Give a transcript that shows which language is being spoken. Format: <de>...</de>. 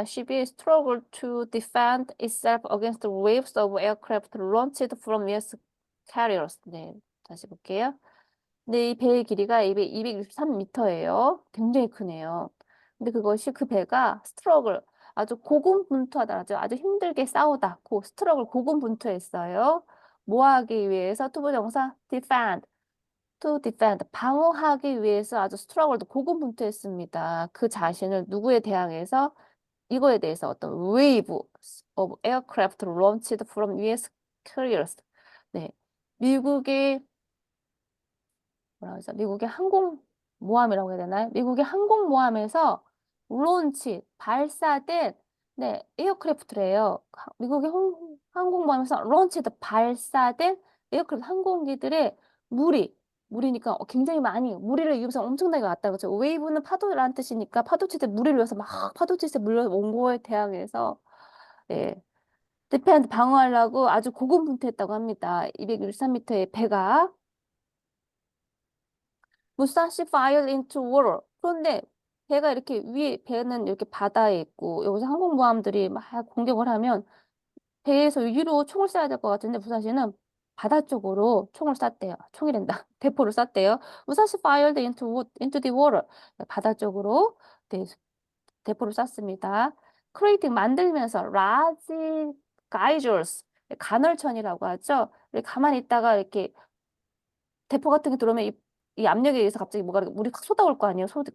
<en>Ship이 struggle to defend itself against the waves of aircraft launched from US carriers.</en> <ko>네, 다시 볼게요. 네, 이 배의 길이가 263m예요. 굉장히 크네요. 근데 그 배가 스트러글, 아주 고군분투하다, 아주 힘들게 싸우다, 고군분투했어요. 뭐 하기 위해서 투부정사 defend, 방어하기 위해서 아주 스트러글도 고군분투했습니다. 그 자신을 누구에 대항해서 이거에 대해서 어떤</ko> <en>wave of aircraft launched from US carriers.</en> <ko>네, 미국의 미국의 항공모함이라고 해야 되나요? 미국의 항공모함에서 발사된 에어크래프트래요. 미국의 항공모함에서 발사된 에어크래프트 항공기들의 무리니까 굉장히 많이 무리를 이용해서 엄청나게 왔다 그렇죠. 웨이브는 파도라는 뜻이니까 파도 칠 때 무리를 이용해서 막 파도 칠 때 물려온 거에 대항해서 디펜드 방어하려고 아주 고군분투했다고 합니다. 263m의 배가 무사시</ko> <en>fire into water.</en> <ko>그런데 배는 이렇게 바다에 있고 여기서 항공모함들이 막 공격을 하면 배에서 위로 총을 쏴야 될 것 같은데 무사시는 바다 쪽으로 총을 쐈대요. 총이란다. 대포를 쐈대요.</ko> <en>무사시 fired into the water.</en> <ko>바다 쪽으로 네, 대포를 쐈습니다. creating 만들면서</ko> <en>large geysers</en> <ko>간헐천이라고 하죠. 이렇게 가만히 있다가 이렇게 대포 같은 게 들어오면 이 압력에 의해서 갑자기 뭐가 물이 확 쏟아올 거 아니에요.</ko>